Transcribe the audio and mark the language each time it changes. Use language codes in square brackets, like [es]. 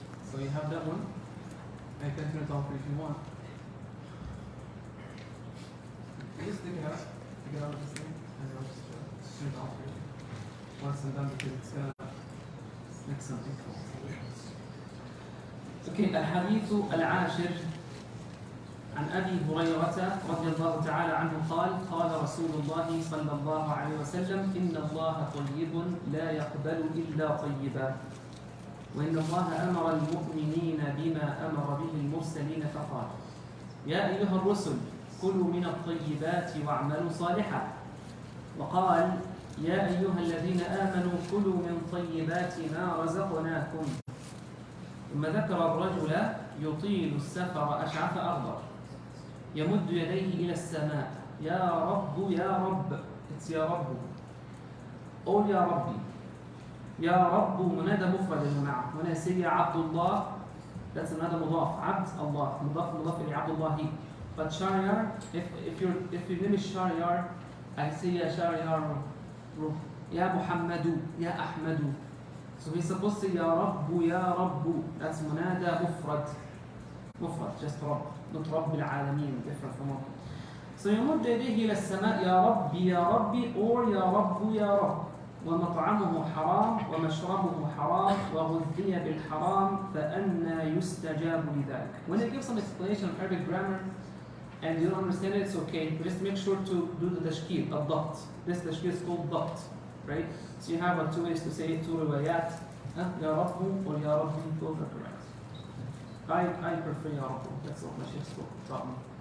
[en] So you have that one. I can turn it off if you want. Just take it out. Take it out of this thing. And I'll just turn it off here. Once I'm done, because it's going to make something cool. [ar] Okay, الحديث العاشر عن أبي هريرة رضي الله تعالى عنه قال قال رسول الله صلى الله عليه وسلم إن الله طيب لا يقبل إلا طيبا وإن الله أمر المؤمنين بما أمر به المرسلين فقال يا أيها الرسل كلوا من الطيبات واعملوا صالحا وقال يا أيها الذين آمنوا كلوا من طيبات ما رزقناكم ثم ذكر الرجل يطيل السفر أشعث أغبر يمد يديه إلى السماء يا رب يا رب [en] It's [ar] يا رب قول يا ربي يا رب منادى مفرد يا جماعة هنا سيدي عبد الله [en] That's [ar] منادى مضاف عبد الله مضاف إلى عبد الله [en] But Shariar, if your name is Shariar, I say Ya Shariar, Ya Muhammadu, Ya Ahmadu. So he's supposed to say Ya Rabbu, Ya Rabbu. That's Munada Mufrad. Mufrad, just Rabb. Not Rabbil Alameen, different from Rabb. So [ar] يمد يديه إلى السماء يا ربي يا ربي [en] or [ar] يا رب يا رب. ومطعمه حرام ومشربه حرام وغذي بالحرام فأنا يستجاب لذلك. [en] When they give some explanation of Arabic grammar, and you don't understand it, it's okay. Just make sure to do the tashkil, الضبط. This tashkil is called ضبط, right? So you have two ways to say it, two riwayat. [ar] يا رب [en] or [ar] يا ربي, [en] both are correct. I prefer [ar] يا رب. [en] That's what my sheikh taught me.